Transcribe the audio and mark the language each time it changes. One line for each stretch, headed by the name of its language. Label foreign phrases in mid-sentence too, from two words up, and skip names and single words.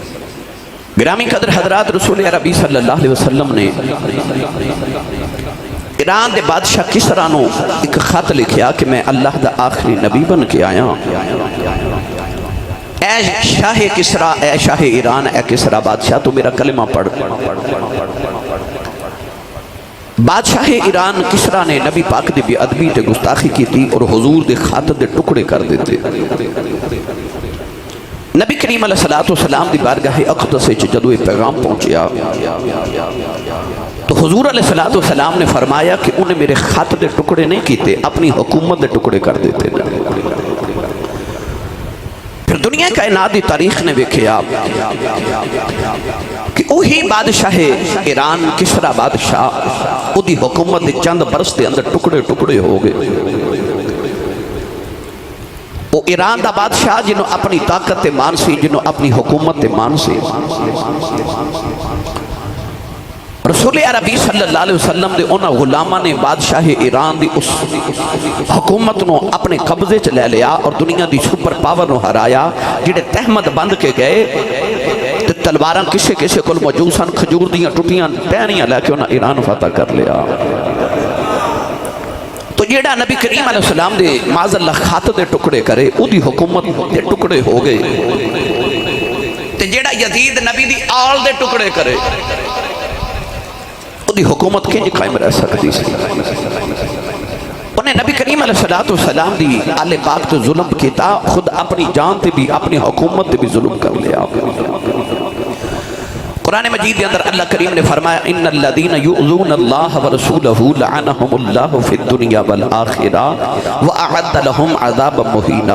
Punjabi: گرامی قدر حضرات رسول عربی
Arabic: صلی اللہ علیہ وسلم
Punjabi: نے ایران دے بادشاہ کسرا نو ایک خط لکھیا کہ میں اللہ دا آخری نبی بن کے آیا، اے شاہ کسرا، اے شاہ ایران، اے کسرا بادشاہ تو میرا کلمہ پڑھ۔ بادشاہ ایران کسرا نے نبی پاک دی بے ادبی تے گستاخی کی تھی اور حضور دے خط دے ٹکڑے کر دیتے۔ نبی کریم
Arabic: علیہ السلام
Punjabi: دی بارگاہ اقدس وچ جدوں یہ پیغام پہنچیا تو حضور
Arabic: علیہ السلام
Punjabi: نے فرمایا کہ انہیں میرے خط دے ٹکڑے نہیں کیتے، اپنی حکومت دے ٹکڑے کر دیتے۔ پھر دنیا کائنات دی تاریخ نے ویکھیا کہ وہی بادشاہ ایران کسرا بادشاہ وہ دی حکومت دے چند برس دے اندر ٹکڑے ٹکڑے ہو گئے۔ وہ ایران دا بادشاہ جنہوں اپنی طاقت تے مان سی، جنہوں اپنی حکومت تے مان سی، رسول عربی
Arabic: صلی اللہ علیہ وسلم
Punjabi: دے انہاں غلامہ نے بادشاہ ایران دی اس حکومت نو اپنے قبضے چ لے لیا اور دنیا دی سپر پاور نو ہرایا، جڑے تہمت بند کے گئے تے تلواراں کسے کسے کول موجود سن، کھجور دیاں ٹوٹیاں ٹہنیاں لے کے انہاں ایران فتح کر لیا۔ تو جیڑا نبی کریم
Arabic: علیہ السلام
Punjabi: دے معاذ اللہ خط دے ٹکڑے کرے او دی حکومت دے ٹکڑے ہو گئے، تے جیڑا یزید نبی دی آل دے ٹکڑے کرے او دی حکومت کنج قائم رہ سکتی سی۔ انہیں نبی کریم
Arabic: علیہ السلام
Punjabi: دی آل پاک تو ظلم کیتا، خود اپنی جان تے بھی اپنی حکومت تے بھی ظلم کر لیا۔
Urdu: قرآن مجید کے اندر اللہ کریم نے فرمایا
Arabic: ان الذین یؤذون اللہ ورسولہ لعنہم اللہ فی الدنیا والآخرہ واعد لہم عذابا مہینا۔